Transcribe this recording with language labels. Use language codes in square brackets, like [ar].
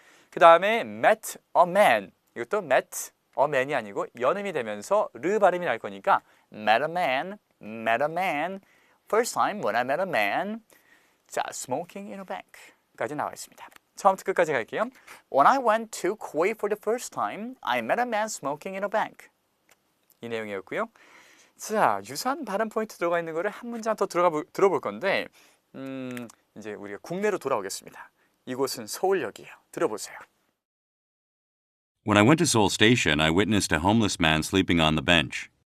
[ko] 그 다음에 [en] met a man. [ko] 이것도 [en] met a man [ko] 이 아니고 연음이 되면서 르 발음이 날 거니까 met a man. [en] First time when I met a man. 자, smoking in a bank [ko] 까지 나와 있습니다. 처음부터 끝까지 갈게요. [en] When I went to Kuwait for the first time, I met a man smoking in a bank. [ko] 이 내용이었고요. 자, 유사한 발음 포인트 들어가 있는 거를 한 문장 더 들어볼 건데 이제 우리가 국내로 돌아오겠습니다. 이곳은 서울역이에요. 들어보세요. [en] When I went to Seoul Station, I witnessed a homeless man sleeping on the bench.